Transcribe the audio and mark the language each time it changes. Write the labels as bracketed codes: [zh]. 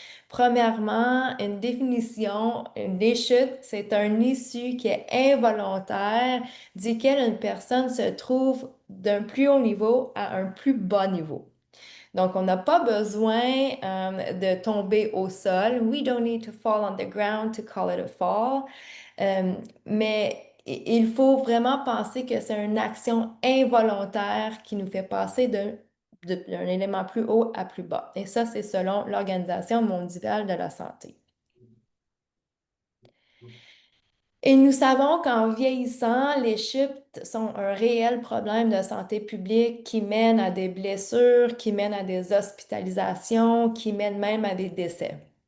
[fr] Premièrement, une définition, les chutes, c'est un issue qui est involontaire duquel une personne se trouve d'un plus haut niveau à un plus bas niveau. Donc, on n'a pas besoin de tomber au sol. [en] We don't need to fall on the ground to call it a fall. [fr] Mais il faut vraiment penser que c'est une action involontaire qui nous fait passer d'un élément plus haut à plus bas. Et ça, c'est selon l'Organisation mondiale de la santé. Et nous savons qu'en vieillissant, les chutes sont un réel problème de santé publique qui mène à des blessures, qui mène à des hospitalisations, qui mène même à des décès.